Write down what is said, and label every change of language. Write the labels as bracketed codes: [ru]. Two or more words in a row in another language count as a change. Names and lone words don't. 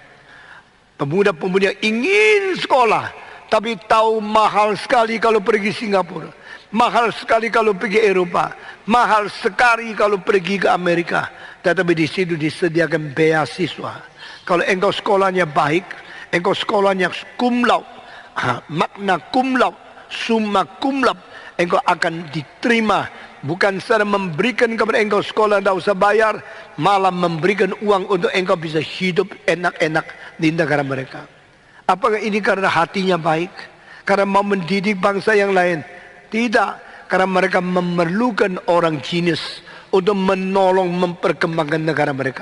[id] Pemuda-pemuda ingin sekolah, tapi tahu mahal sekali kalau pergi Singapura, mahal sekali kalau pergi Eropa, mahal sekali kalau pergi ke Amerika. Tetapi di situ disediakan beasiswa. Kalau engkau sekolahnya baik, engkau sekolahnya [la] cum laude, magna cum laude, summa cum laude, [id] engkau akan diterima. Bukan saja memberikan kepada engkau sekolah tidak usah bayar, malah memberikan uang untuk engkau bisa hidup enak-enak di negara mereka. Apakah ini karena hatinya baik? Karena mau mendidik bangsa yang lain? Tidak, karena mereka memerlukan orang jenius untuk menolong memperkembangkan negara mereka.